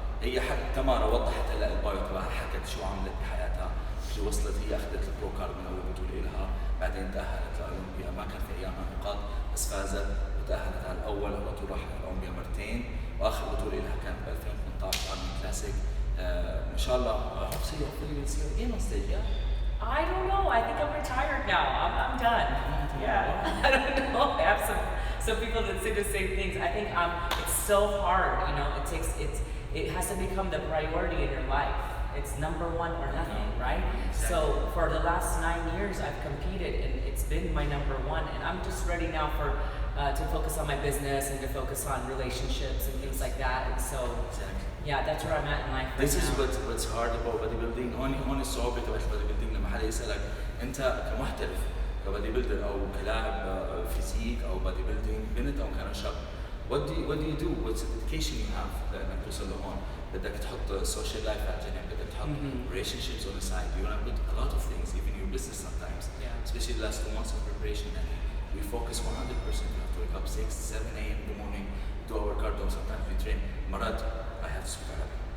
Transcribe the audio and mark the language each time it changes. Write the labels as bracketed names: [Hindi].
[Arabic] هي تمارا وضحت هلا البايو تبعها، حكت شو عملت بحياتها، شو وصلت. هي أخذت البرو كارد من أول بطولة لها، بعدين تأهلت لأولمبيا، ما كان في أيامها نقاط بس فازت وتأهلت على الأول، على طول راحت على أولمبيا مرتين، وآخر بطولة لها كانت ب 2018 Arnold Classic. إن شاء الله [English] hopefully we'll see you again on stage, yeah? I don't know. I think I'm retired now. I'm done. Yeah. I don't know. I have some people that say the same things. I think it's so hard. It has to become the priority in your life. It's number one or nothing, right? Exactly. So for the last 9 years, I've competed, and it's been my number one. And I'm just ready now to focus on my business and to focus on relationships and things like that. And so, yeah, that's where I'm at in life right This is now. what's hard about bodybuilding. [Arabic] هون الصعوبة تبعت bodybuilding لما حدا يسألك أنت كمحترف كبادي بيلدر أو كلاعب فيزيك أو بادي بيلدينج، بنت أو كان شاب. [English] What do you do? What's the dedication you have [Arabic] لأنك توصل لهون؟ بدك تحط [English] social life [Arabic] على جنب, بدك تحط [English] relationships on the side. You want to put a lot of things, even your business sometimes. Especially the last 2 months of preparation. And we focus 100%. We have to wake up 6, 7 a.m. in the morning, do our cardio. Sometimes we train. [Arabic] مرات [English] I have to speak Arabic.